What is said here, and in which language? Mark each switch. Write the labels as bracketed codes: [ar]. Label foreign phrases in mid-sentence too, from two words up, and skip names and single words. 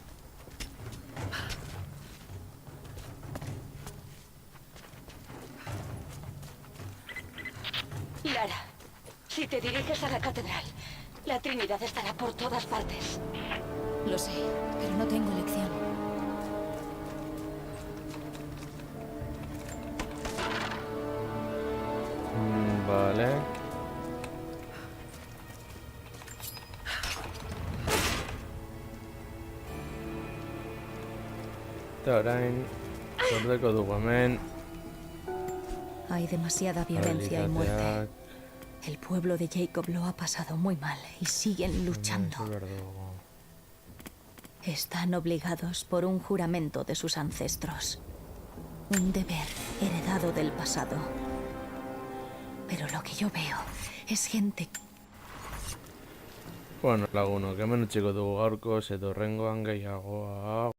[es] Lara, si te diriges a la catedral, la Trinidad estará por todas partes. Lo sé, pero no tengo elección. Vale. [eu] Eta orain, gordeko dugu hemen. [es] Hay demasiada violencia y muerte. [eu] Realitateak. [es] El pueblo de Jacob lo ha pasado muy mal y siguen luchando. Están obligados por un juramento de sus ancestros. Un deber heredado del pasado. Pero lo que yo veo es gente... [eu] Bueno, lagunok, hemen utziko dugu gaurkoz edo horrengoan gehiago.